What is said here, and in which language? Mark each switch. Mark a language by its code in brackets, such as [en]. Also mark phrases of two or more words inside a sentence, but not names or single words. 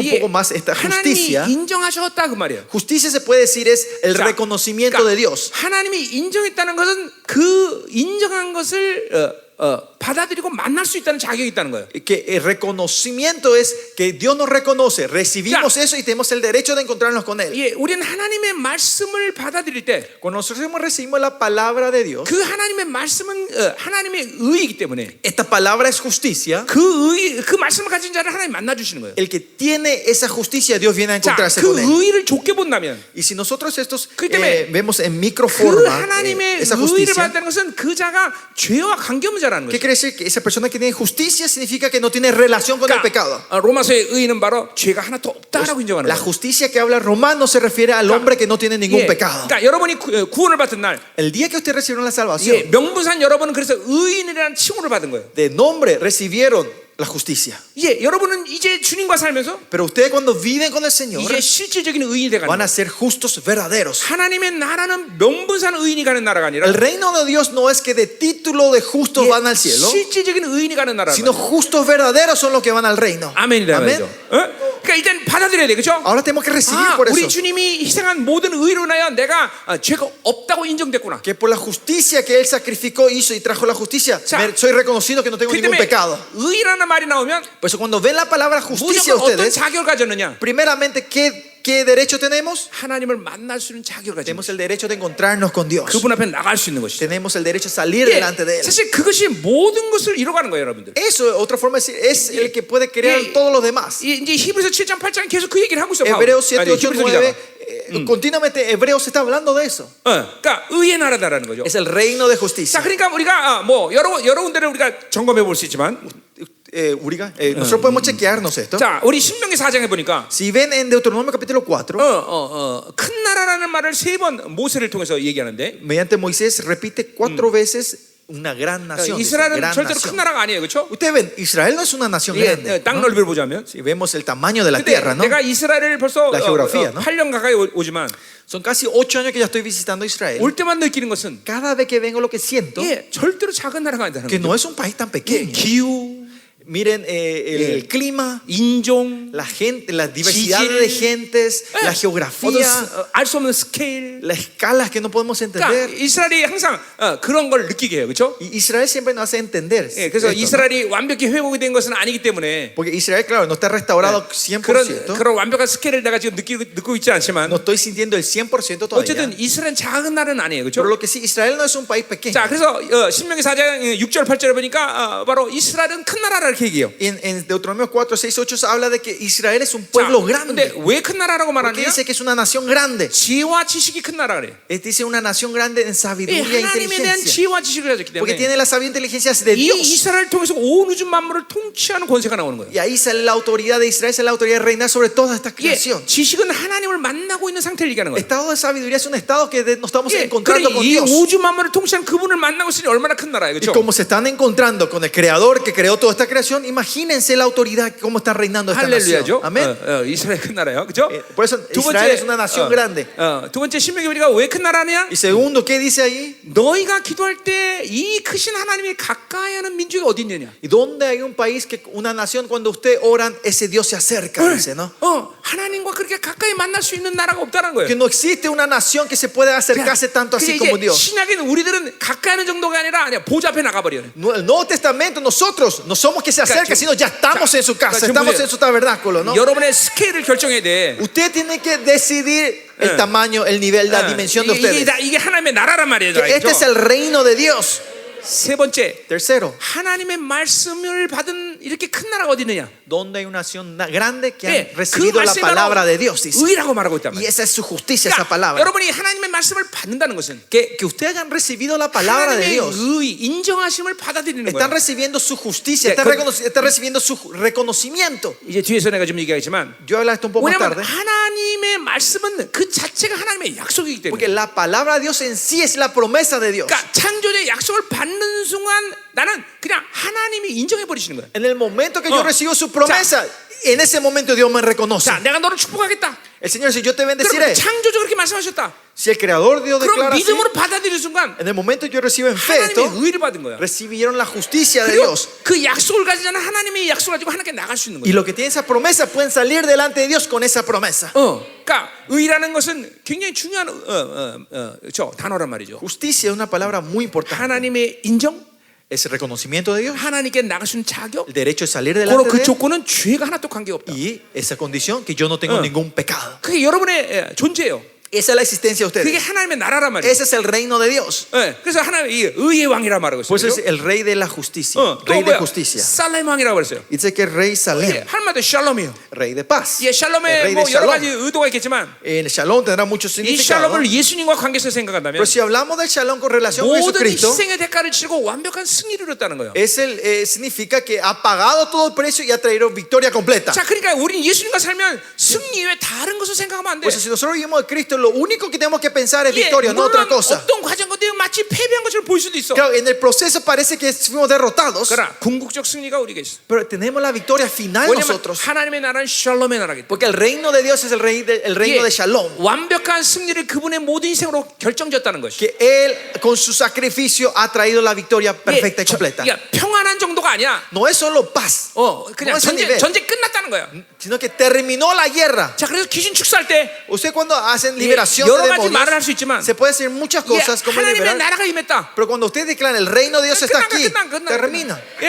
[ko] 이게 [es] poco más esta [ko] 하나님이 [es] justicia, [ko] 인정하셨다 그 말이에요. [es] justicia se puede decir es el [ko] 자, [es] reconocimiento de Dios. [ko] 하나님이 인정했다는 것은 그 인정한 것을 받아들이고 만날 수 있다는 자격이 있다는 거예요. [es] Que el reconocimiento es que Dios nos reconoce, recibimos eso y tenemos el derecho de encontrarnos con Él. [ko] 예, 우리는 하나님의 말씀을 받아들일 때 그 [es] Cuando nosotros recibimos la palabra de Dios, [ko] 하나님의 말씀은 하나님의 의이기 때문에 [es] esta palabra es justicia. [ko] 그 말씀을 가진 자를 하나님 만나 주시는 거예요. [es] El que tiene esa justicia, Dios viene a [ko] 자, [es] encontrarse [ko] 그 [es] con Él. [ko] 의를 좁게 본다면 [es] Y si nosotros estos [ko] 그렇기 때문에 [es] vemos en [ko] 그 [es] microforma [ko] 하나님의 [es] esa [ko] 의를 [es] justicia, [ko] 받는 것은 그 자가 죄와 관계없는 자라는 [es] ¿qué [ko] 거예요. [es] quiere decir? Que esa persona que tiene justicia significa que no tiene relación con el pecado. [ko] 로마서의 의는 바로 죄가 하나도 없다라고 인정하는 [es] La [ko] 거예요. [es] justicia que habla Romano se refiere al hombre que no tiene ningún [ko] 예, [es] pecado. [ko] 그러니까 여러분이 구원을 받은 날 [es] El día que usted recibieron la [ko] 예, [es] salvación, [ko] 명분상 여러분은 그래서 의인이라는 칭호를 받은 거예요. [es] de nombre recibieron la justicia. [ko] 예, 여러분은 이제 주님과 살면서 [es] Pero ustedes cuando viven con el Señor [ko] 이제 실질적인 의인이 돼가는 [es] van [ko] 거예요. [es] a ser justos verdaderos. [ko] 하나님의 나라는 명분상 의인이 가는 나라가 아니라 [es] El reino de Dios no es que de título de justos [ko] 예, [es] van al cielo, [ko] 실질적인 의인이 가는 나라가 [es] sino justos verdaderos son los que van al reino. [ko] 아멘이다 [es] Amén. [ko] 말이죠. 그러니까 일단 받아들여야 돼, 그렇죠? [es] Ahora tenemos que recibir por [ko] 우리 [es] eso. [ko] 주님이 희생한 모든 의로 인하여 내가 죄가 없다고 인정됐구나. [es] Que por la justicia que Él sacrificó, hizo y trajo la justicia, [ko] 자, [es] soy reconocido que no tengo [ko] 그 [es] ningún [ko] 때문에 [es] pecado. [ko] 의라는 말이 나오면 [es] Por eso cuando ven la palabra justicia [ko] 무조건 어떤 [es] ustedes, [ko] 자격을 가졌느냐? [es] primeramente, ¿qué derecho tenemos? [ko] 하나님을 만날 수 있는 자격을 가진 [es] Tenemos el derecho de encontrarnos con Dios. [ko] 그분 앞에 나갈 수 있는 것이죠. [es] Tenemos el derecho de salir [ko] 예, [es] delante de Él. [ko] 사실 그것이 모든 것을 이뤄가는 거예요, 여러분들. [es] Eso, otra forma de decir, es el que puede crear [ko] 예, [es] todos los demás. [ko] 이제 히브리서 7장 8장 계속 그 얘기를 하고 있어. [es] Hebreos 7, 8, [ko] 히브리서 [es] 9, [ko] 기자가. [es] continuamente Hebreos está hablando de eso. [ko] 그러니까 의의 나라다라는 거죠. [es] Es el reino de [ko] 자, [es] justicia. [ko] 그러니까 우리가 뭐 여러 군데를 우리가 점검해 볼 수 있지만, [es] Nosotros podemos chequearnos esto. [ko] 자, 우리 신명기 4장에 보니까 [es] Si ven en Deuteronomio capítulo 4, [ko] 큰 나라라는 말을 3번 모세를 통해서 얘기하는데, [es] mediante Moisés repite 4 veces una gran nación. dice, [ko] 이스라엘은 [es] gran [ko] 절대로 [es] nación. [ko] 큰 나라가 아니에요, 그렇죠? [es] Ustedes ven, Israel no es una nación grande. [ko] 땅 [es] ¿no? [ko] 넓이를 보자면. [es] Si vemos el tamaño de la [ko] 근데 [es] tierra, ¿no? [ko] 내가 이스라엘을 벌써 [es] La geografía, ¿no? [ko] 8년 가까이 오지만 [es] Son casi 8 años que ya estoy visitando Israel. [ko] 올 때만 느끼는 것은 [es] Cada vez que vengo lo que siento, [ko] 절대로 작은 나라가 아니다는 [es] que [ko] 거죠. [es] no es un país tan pequeño. [ko] 기후, [es] Miren el clima, [ko] 인종, [es] la gente, la diversidad [ko] 지질, [es] de gentes, la geografía, [ko] 알 수 없는 스케일. [es] las escalas que no podemos [ko] 그러니까 [es] entender. [ko] 이스라엘이 항상 그런 걸 느끼게 해요, 그렇죠? [es] Y Israel siempre nos hace entender. [ko] 그래서 [es] esto, ¿no? [ko] 이스라엘이 완벽히 회복이 된 것은 아니기 때문에 [es] Porque Israel, claro, no está restaurado 100%. [ko] 그런 완벽한 스케일을 내가 지금 느끼고 있지 않지만 [es] No estoy sintiendo el 100% todavía. [ko] 어쨌든 이스라엘은 작은 나라는 아니에요, 그렇죠? [es] Pero lo que sí, Israel no es un país pequeño. [ko] 자, 그래서 신명기 4장 6절 8절에 보니까 바로 이스라엘은 큰 나라를 이렇게 얘기해요. [es] En Deuteronomio 4, 6, 8 se habla de que Israel es un pueblo grande. [ko] 근데 왜 큰 나라라고 [es] ¿Por qué [ko] 말하느냐? [es] dice que es una nación grande? [ko] 지혜와 지식이 큰 나라 그래. [es] Dice una nación grande en [ko] 이 [es] sabiduría e [ko] 하나님에 대한 [es] inteligencia. [ko] 지혜와 지식을 가졌기 [es] Porque [ko] 때문에 [es] tiene la sabiduría e inteligencia de [ko] 이 [es] Dios. [ko] 이스라엘을 통해서 온 우주 만물을 통치하는 권세가 나오는 거예요. [es] Y ahí sale la autoridad de Israel, es la autoridad de reinar sobre toda esta [ko] 예, [es] creación. [ko] 지식은 하나님을 만나고 있는 상태를 얘기하는 거예요. [es] Estado de sabiduría es un estado que nos estamos [ko] 예, [es] encontrando [ko] 그러니 [es] con [ko] 이 [es] Dios. [ko] 우주 만물을 통치하는 그분을 만나고 있으니 얼마나 큰 나라예요, [es] Y [ko] 그렇죠? [es] como se están encontrando con el creador que creó toda esta creación, imagínense la autoridad, cómo está reinando esta nación. [ko] 할렐루야죠. [es] Amén. [ko] 이스라엘 큰 나라예요, 그렇죠? [es] Por eso Israel es una nación grande. [ko] 두 번째 신명기 우리가 왜 큰 나라냐? [es] Y segundo, ¿qué dice ahí? [ko] 너희가 기도할 때 이 크신 하나님이 가까이하는 민족이 어디 있느냐? [es] ¿Y dónde hay un país que una nación cuando usted oran ese Dios se acerca? Dice, ¿no? [ko] 하나님과 그렇게 가까이 만날 수 있는 나라가 없다는 거예요. [es] Que no existe una nación que se pueda acercarse tanto así como [ko] 이제 [es] Dios. [ko] 신약에는 우리들은 가까이 하는 정도가 아니라 그냥 보좌 앞에 나가버려요. [es] El Nuevo Testamento nosotros no somos que se acerca, sino ya estamos en su casa, estamos en su tabernáculo, ¿no? [ko] 여러분의 스케일을 결정해야 돼. [es] Usted tiene que decidir el tamaño, el nivel, la dimensión de ustedes. [ko] 이게 하나님의 나라란 말이에요. [es] Que este es el reino de Dios. [ko] 세 번째, [es] Tercero, [ko] 하나님의 말씀을 받은 이렇게 큰 나라가 어디 있느냐? [es] donde hay una nación grande que [ko] 예, [es] han recibido la palabra de Dios, dice. [ko] 의라고 말하고 있단 [es] Y [ko] 말이에요. [es] esa es su justicia, esa [ko] 그러니까 [es] palabra. [ko] 여러분이 하나님의 말씀을 받는다는 것은 [es] Que ustedes hayan recibido la palabra de [ko] 하나님의 [es] Dios. [ko] 의, 인정하심을 받아들이는 [es] Están [ko] 거예요. [es] recibiendo su justicia, [ko] 예, [es] están recibiendo su reconocimiento. [ko] 이제 뒤에서 내가 좀 얘기하겠지만, [es] Yo hablo esto un poco más [ko] 왜냐하면 [es] tarde. [ko] 하나님의 말씀은 그 자체가 하나님의 약속이기 때문에. [es] Porque la palabra de Dios en sí es la promesa de Dios. [ko] 그러니까 창조주의 약속을 받는 순간 나는 그냥 하나님이 인정해 버리시는 거예요. [es] En el momento que yo recibo su promesa, en ese momento Dios me reconoce. [ko] 자, 내가 너를 축복하겠다. [es] El Señor dice, yo te [ko] 그럼 [es] bendeciré. [ko] 창조주 그렇게 말씀하셨다. [es] Si el Creador Dios [ko] 그럼 [es] declara así, [ko] 믿음으로 받아들이는 순간 [es] en el momento que yo recibo en fe esto, [ko] 하나님의 의를 받은 거야. [es] recibieron la justicia de [ko] 그리고 [es] Dios. [ko] 그 약속을 가지지 않은 하나님의 약속을 가지고 하나님께 나갈 수 있는 [es] Y [ko] 거야. [es] los que tienen esa promesa pueden salir delante de Dios con esa promesa. [ko] 그러니까 의라는 것은 굉장히 중요한 단어란 말이죠. [es] Justicia es una palabra muy importante. [ko] 하나님의 인정, [es] Es el reconocimiento de Dios, [ko] 하나님께 나갈 수 있는 자격, [es] el derecho de salir [ko] 바로 [es] delante [ko] 그 [es] de Él, [ko] 조건은 죄가 하나도 관계가 없다. [es] y esa condición que yo no tengo ningún pecado. [ko] 그게 여러분의 존재예요. [es] Esa es la existencia de [ko] 그게 [es] ustedes. [ko] 하나님의 나라란 말이에요. [es] Ese es el reino de Dios. [ko] 그래서 하나님 이 의의 왕이라 말하고 [es] Por eso [ko] 있어요. [es] es el rey de la justicia. [ko] 또 [es] Rey de [ko] 뭐야? [es] justicia. [ko] 살렘 왕이라고 그랬어요. [es] Dice que es rey Salem, [ko] 한마디로 샬롬이에요. [es] rey de paz. [ko] 예, [es] El [ko] 샬롬에 [es] rey [ko] 뭐 [es] de [ko] 여러 [es] Shalom. [ko] 가지 의도가 있겠지만 [es] El shalom tendrá mucho [ko] 이 [es] significado. [ko] 샬롬을 예수님과 관계에서 생각한다면 [es] Pero si hablamos del shalom con relación con [ko] 모든 [es] Jesucristo, [ko] 희생의 대가를 치르고 완벽한 승리를 이뤘다는 거예요. [es] significa que ha pagado todo el precio y ha traído victoria completa. [ko] 자, 그러니까 우리는 예수님과 살면 승리 외에 다른 것을 생각하면 안 돼. [es] Pues si nosotros vivimos de Cristo, lo único que tenemos que pensar es [ko] 예, [es] victoria, no otra [ko] 물론 [es] cosa. [ko] 어떤 과정 건데 마치 패배한 것처럼 보일 수도 있어. [es] Claro, en el proceso parece que fuimos derrotados, [ko] 그러나 궁극적 승리가 우리에게 있어. [es] pero tenemos la victoria final [ko] 왜냐면 [es] nosotros. [ko] 하나님의 나라는 샬롬의 나라기 때문에. [es] Porque el reino de Dios es el reino de shalom. [ko] 완벽한 승리를 그분의 모든 희생으로 결정졌다는 것이. [es] Que Él con su sacrificio ha traído la victoria perfecta y completa. [ko] 평안한 정도가 아니야. [es] No es solo paz, [ko] 그냥 [es] no es ese nivel, [ko] 전쟁 끝났다는 거야. [es] sino que terminó la guerra. [ko] 자, 그래서 귀신 축사할 때 [es] Usted cuando hacen liberación [ko] 여러 [es] de [ko] 가지 말을 할 [es] demonios, [ko] 수 있지만 [es] se puede decir muchas cosas como [ko] 하나님의 [es] liberar, [ko] 나라가 임했다. [es] pero cuando usted declara el reino de Dios está aquí, termina.